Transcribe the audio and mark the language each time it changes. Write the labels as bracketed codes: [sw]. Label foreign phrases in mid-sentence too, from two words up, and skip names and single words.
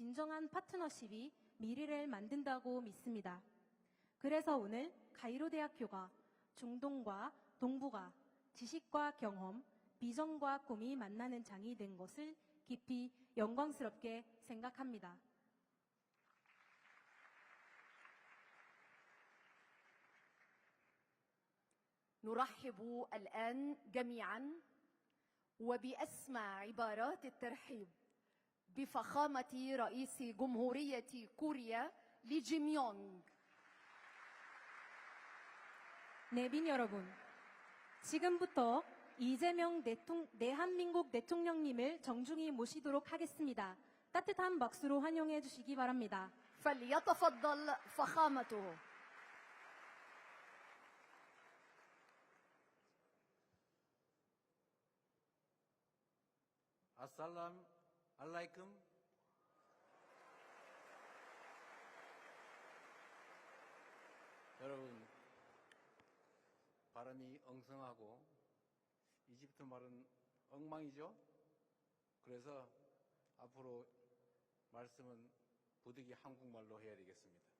[ko] 진정한 파트너십이 미래를 만든다고 믿습니다. 그래서 오늘 카이로 대학교가 중동과 동북아, 지식과 경험, 비전과 꿈이 만나는 장이 된 것을 깊이 영광스럽게 생각합니다. [ar] نرحب الآن جميعا وبأسمى عبارات الترحيب بفخامة رئيس جمهورية كوريا 리 지명용. [ko] 내빈 여러분, 지금부터 이재명 대한민국 대통령님을 정중히 모시도록 하겠습니다. 따뜻한 박수로 환영해 주시기 바랍니다. [ar] فليتفضل فخامته. السلام عليكم. [ko] 여러분, 발음이 엉성하고 이집트 말은 엉망이죠? 그래서 앞으로 말씀은 부득이 한국말로 해야 되겠습니다.